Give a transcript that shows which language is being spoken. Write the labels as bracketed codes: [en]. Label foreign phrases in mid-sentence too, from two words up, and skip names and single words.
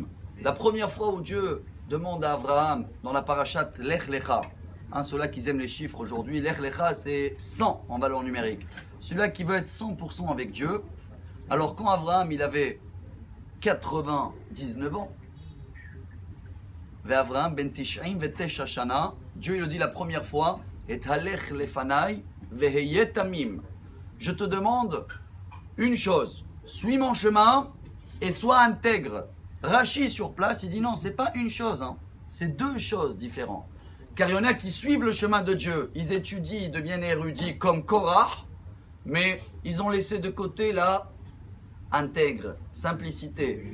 [fr] La première fois où Dieu demande à Abraham dans la parachat Lech Lecha, ceux-là qui aiment les chiffres aujourd'hui, Lech Lecha c'est 100 en valeur numérique, celui-là qui veut être 100% avec Dieu. Alors quand Abraham il avait 99 ans, [he] אברהם בן תשעים ותשע שנה, [fr] Dieu il le dit la première fois, et [he] הלך לפני והיה תמים. [fr] Je te demande une chose, suis mon chemin et sois intègre. Rashi sur place il dit non, c'est pas une chose, c'est deux choses différentes. Car il y en a qui suivent le chemin de Dieu, ils étudient, ils deviennent érudits comme Korah, mais ils ont laissé de côté la intègre, simplicité.